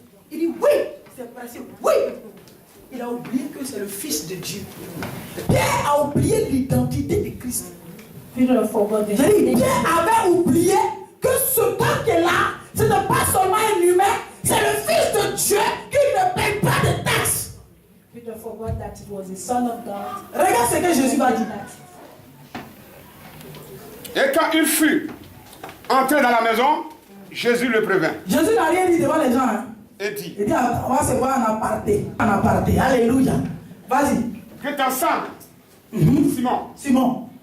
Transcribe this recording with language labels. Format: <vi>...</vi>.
<fr>Il dit oui, c'est passé, oui. Il a oublié que c'est le Fils de Dieu. Pierre a oublié l'identité de Christ.</fr> <en>Peter forgot the</en> <fr>Pierre avait oublié que ce temps qui est là, ce n'est pas seulement un humain, c'est le Fils de Dieu qui ne paye pas de taxes.</fr> <en>Peter forgot that it was the Son of God.</en> <fr>Regarde ce que Jésus va dire. Et quand il fut entré dans la maison, Jésus le prévint. Jésus n'a rien dit devant les gens. Hein. Et dit, Il dit, on va se voir en aparté. En aparté. Alléluia. Vas-y. que t'ensemble, Simon, Simon.</fr>